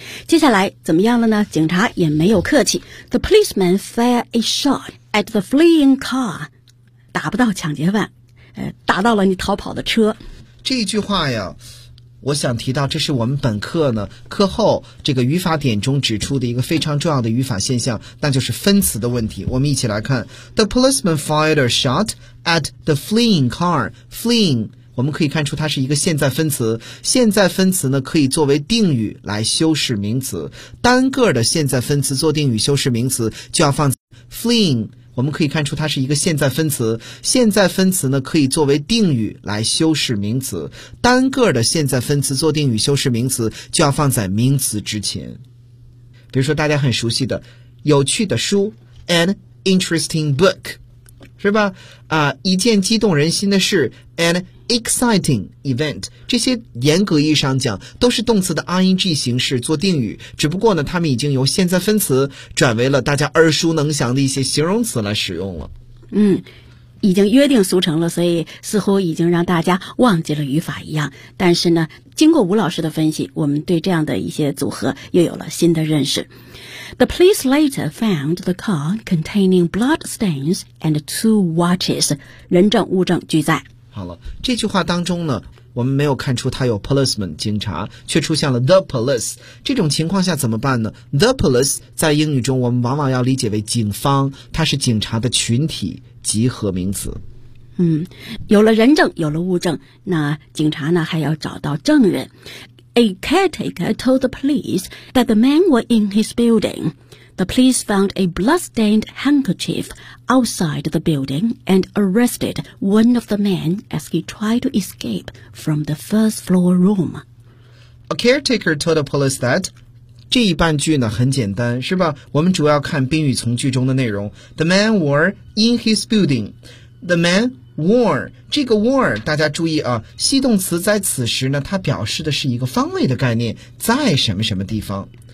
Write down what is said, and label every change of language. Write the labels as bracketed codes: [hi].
[zh] 接下来怎么样了呢？警察也没有客气。 [en] The policeman fired a shot at the fleeing car， [zh] 打不到抢劫犯，打到了你逃跑的车。这一句话呀，我想提到这是我们本课呢课后这个语法点中指出的一个非常重要的语法现象，那就是分词的问题。我们一起来看。 [en] The policeman fired a shot at the fleeing car。 [zh] Fleeing我们可以看出它是一个现在分词，现在分词呢可以作为定语来修饰名词，单个的现在分词做定语修饰名词就要放 fleeing， 我们可以看出它是一个现在分词，现在分词呢可以作为定语来修饰名词，单个的现在分词做定语修饰名词就要放在名词之前。比如说大家很熟悉的有趣的书 ， [en] an interesting book， [zh] 是吧？啊，一件激动人心的事 ， [en] an exciting event， [zh] 这些严格意义上讲都是动词的 ing 形式做定语，只不过呢，他们已经由现在分词转为了大家耳熟能详的一些形容词来使用了。嗯。已经约定俗成了，所以似乎已经让大家忘记了语法一样。但是呢，经过吴老师的分析，我们对这样的一些组合又有了新的认识。 [en] The police later found the car containing bloodstains and two watches. [zh] 人证物证俱在。好了，这句话当中呢，我们没有看出他有 policeman 警察，却出现了 the police。这种情况下怎么办呢？The police 在英语中我们往往要理解为警方，它是警察的群体集合名词。嗯，有了人证，有了物证，那警察呢还要找到证人。 [en] A caretaker told the police that the man was in his building. The police found a blood-stained handkerchief outside the building and arrested one of the men as he tried to escape from the first floor room. A caretaker told the police that... [zh] 这一半句呢很简单，是吧？我们主要看宾语从句中的内容。 [en] The man were in his building. The man were [zh] 这个 were 大家注意啊，系动词在此时呢，它表示的是一个方位的概念，在什么什么地方。